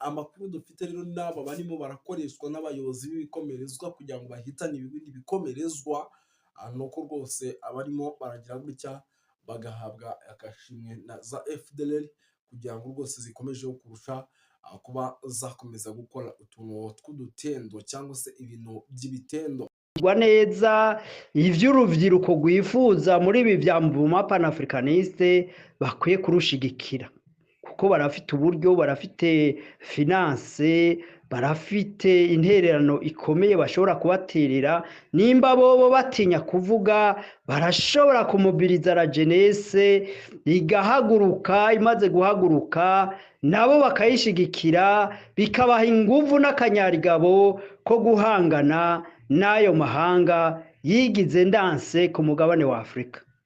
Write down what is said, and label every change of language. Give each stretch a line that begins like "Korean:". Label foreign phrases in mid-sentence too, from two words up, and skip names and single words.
Rundi: Amakuru dufite rero n'aba barimo barakoreshwa n'abayobozi b'ibikomerezwa kugira ngo bahitane ibindi bikomerezwa, nuko rwose abarimo baragira gutya bagahabwa agashimwe na za FDL kugira ngo rwose zikomeje kurusha kuba zakomeza gukora utuntu tw'udutendo cyangwa se ibintu by'ibitendo neza. Ivy'urubyiruko rwifuza muri ibi bya Mouvement Panafricaniste bakwiye kurushigikira, kuko barafite uburyo, barafite finance, barafite intererano ikomeye bashobora kubaterera, nimba bobo batinya kuvuga barashobora kumubiriza
French: la jeunesse
Rundi: igahaguruka, imaze guhaguruka nabo bakayishigikira, bikabaha inguvu n'akanyarigabo ko guhangana n'ayo mahanga yigize ndanse ku mugabane wa Afurika.